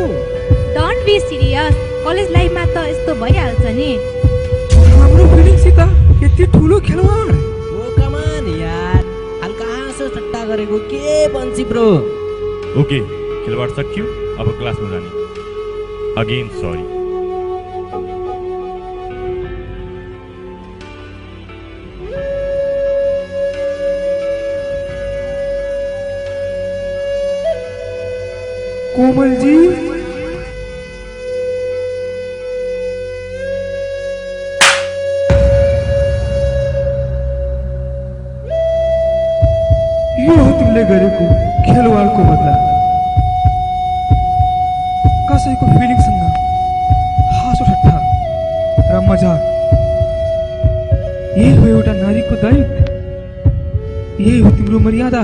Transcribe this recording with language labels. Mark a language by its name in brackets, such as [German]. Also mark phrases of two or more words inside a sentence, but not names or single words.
[English] don't be serious, college lifeमा [Nepali] त यस्तो भइहाल्छ नि। हाम्रो फिलिङ सीता यति ठुलो खेलवाड। [English] oh come on [Nepali] यार, हल्का हाँसो सट्टा गरेको के बन्सी ब्रो। ओके, खेलवाड सक्यो, अब क्लासमा जाने। [English] again sorry. [Nepali] कोमल जी, यो हो तिमीले गरेको खेलवाडको बदला। कसैको फिलिङसँग हाँसो ठट्टा र मजाक, यही हो एउटा नारीको दायित्व, यही हो तिम्रो मर्यादा।